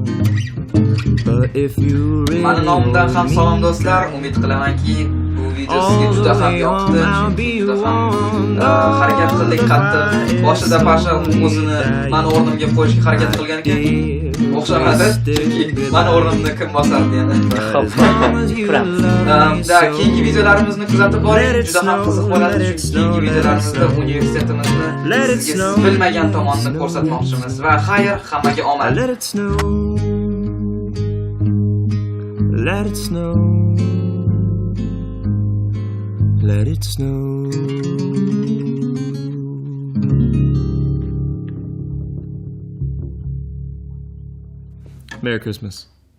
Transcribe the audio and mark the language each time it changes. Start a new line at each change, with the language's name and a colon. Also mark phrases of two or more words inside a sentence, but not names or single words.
English: But if you really
Uzbek: Mani nomimdan ham salom do'stlar. Umid qilamanki bu video sizga juda ham yoqdi. Chunki juda ham harakat qildik qattiq. Boshida Pasha o'zini mani o'rnimga qo'yishga harakat qilgan ekan. O'xshamadi, chunki mani o'rnimni kim bosardi yana. Keyingi videolarimizni kuzatib boring. Juda ham qiziq bo'ladi, chunki keyingi videolarimizda universitetimizni sizga bilmagan tomonni ko'rsatmoqchimiz. Va xayr, hammaga omad.
English: let it snow, let it snow, let it snow. Merry Christmas.